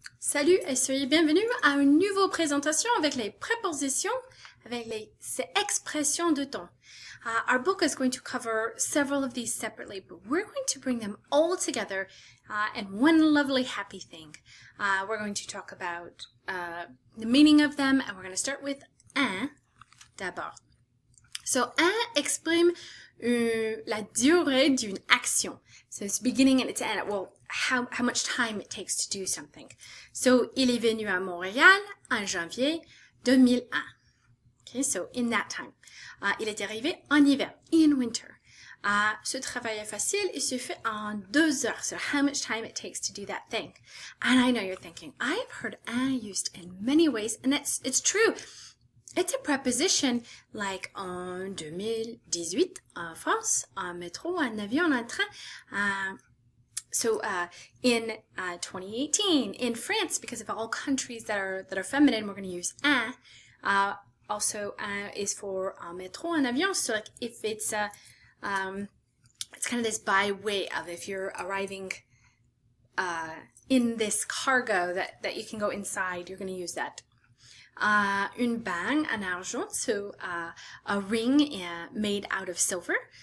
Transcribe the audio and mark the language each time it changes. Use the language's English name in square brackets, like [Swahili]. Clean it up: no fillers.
[French] Salut et soyez bienvenus à une nouvelle présentation avec les prépositions, avec les expressions de temps. [English] Our book is going to cover several of these separately, but we're going to bring them all together in one lovely happy thing. We're going to talk about the meaning of them, and we're going to start with [French] un d'abord. So, un exprime la durée d'une action. [English] So it's beginning and it's end. Well, how much time it takes to do something. [French] So, il est venu à Montréal en janvier 2001. [English] Okay, so in that time. [French] Il est arrivé en hiver, [English] in winter. [French] Ce travail est facile, il se fait en 2 heures. [English] So how much time it takes to do that thing. And I know you're thinking, I've heard un used in many ways, and it's true. It's a preposition like [French] en 2018 en France, en métro, en avion, en train. [English] So in 2018 in France, because of all countries that are feminine, we're going to use un. Also, is for [French] en métro, en avion. [English] So like if it's kind of this by way of if you're arriving in this cargo that you can go inside, you're going to use that. [French] Une bague en argent, [English] so a ring made out of silver.